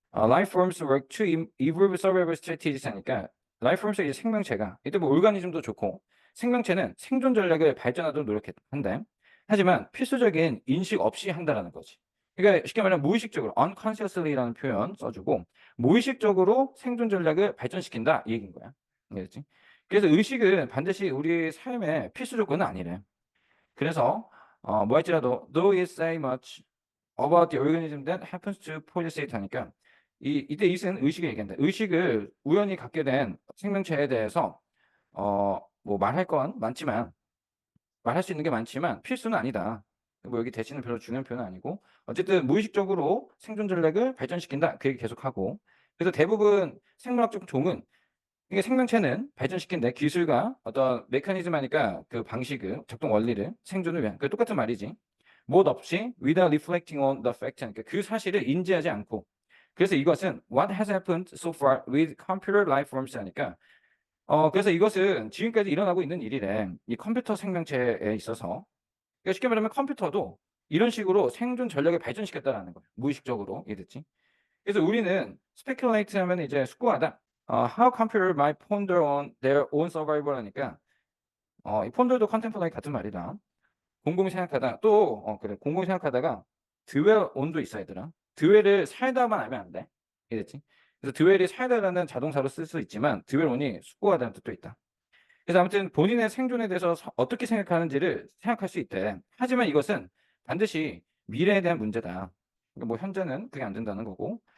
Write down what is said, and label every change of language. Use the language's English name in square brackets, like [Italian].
[English] life forms work to evolve survival strategies [Korean] 하니까 life forms가 이제 생명체가 이때 뭐 오르가니즘도 좋고 생명체는 생존 전략을 발전하도록 노력한대. 하지만 필수적인 인식 없이 한다라는 거지. 그러니까 쉽게 말하면 무의식적으로 unconsciously라는 표현 써주고 무의식적으로 생존 전략을 발전시킨다 이 얘기인 거야. 알겠지? 그래서 의식은 반드시 우리 삶의 필수 조건은 아니래. 그래서 뭐 할지라도 [English] though it say much about the organism that happens to possess it [Korean] 하니까 이때 이것은 의식을 얘기한다. 의식을 우연히 갖게 된 생명체에 대해서 뭐 말할 건 많지만 말할 수 있는 게 많지만 필수는 아니다. 뭐 여기 대신은 별로 중요한 표현은 아니고 어쨌든 무의식적으로 생존 전략을 발전시킨다. 그 얘기 계속하고 그래서 대부분 생물학적 종은 이게 생명체는 발전시킨 내 기술과 어떤 메커니즘 하니까 그 방식을 작동 원리를 생존을 위한 그 똑같은 말이지. 못 없이 [English] without reflecting on the fact [Korean] 그러니까 그 사실을 인지하지 않고 그래서 이것은 [English] what has happened so far with computer life forms [Korean] 하니까 그래서 이것은 지금까지 일어나고 있는 일이래. 이 컴퓨터 생명체에 있어서. 그러니까 쉽게 말하면 컴퓨터도 이런 식으로 생존 전략을 발전시켰다라는 거야. 무의식적으로. 이해됐지? 그래서 우리는 speculate 하면 이제 숙고하다. [English] how computer might ponder on their own survival [Korean] 하니까 이 ponder도 contemplate 같은 말이다. 곰곰이 생각하다. 또 그래. 곰곰이 생각하다가 dwell on도 있어 얘들아. dwell을 살다만 알면 안 돼. 이해됐지? 그래서 dwell이 살다라는 자동사로 쓸 수 있지만 dwell on이 숙고하다는 뜻도 있다. 그래서 아무튼 본인의 생존에 대해서 어떻게 생각하는지를 생각할 수 있대. 하지만 이것은 반드시 미래에 대한 문제다. 그러니까 뭐 현재는 그게 안 된다는 거고.